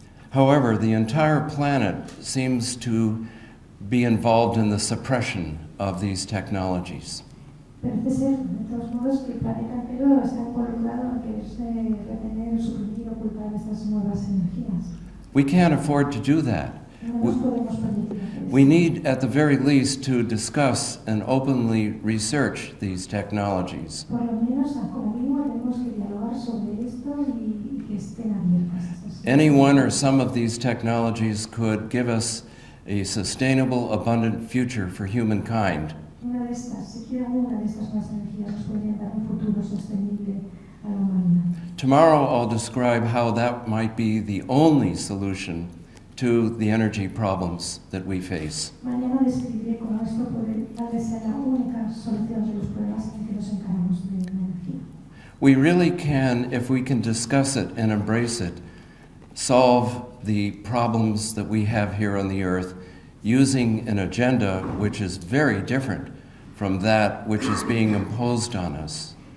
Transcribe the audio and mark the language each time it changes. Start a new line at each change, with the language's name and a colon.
English: However, the entire planet seems to be involved in the suppression of these technologies.
Spanish: Parece ser, de todos modos, que el planeta entero está involucrado en que es retener, suprimir, ocultar estas nuevas energías.
English: We can't afford to do that.
Spanish: No nos podemos permitir hacer
English: We
Spanish: eso.
English: need, at the very least, to discuss and openly research these technologies.
Spanish: Por lo menos, como mínimo, tenemos que dialogar sobre esto y que estén abiertas estas cosas.
English: Any one or some of these technologies could give us a sustainable, abundant future for humankind.
Spanish: Una de estas, siquiera una de estas nuevas energías nos podrían dar un futuro sostenible a la humanidad.
English: Tomorrow I'll describe how that might be the only solution to the energy problems that we face.
Spanish: Mañana describiré cómo esto puede ser la única solución de los problemas en que nos encaramos de la energía.
English: We really can, if we can discuss it and embrace it, solve the problems that we have here on the earth using an agenda which is very different from that which is being imposed on us.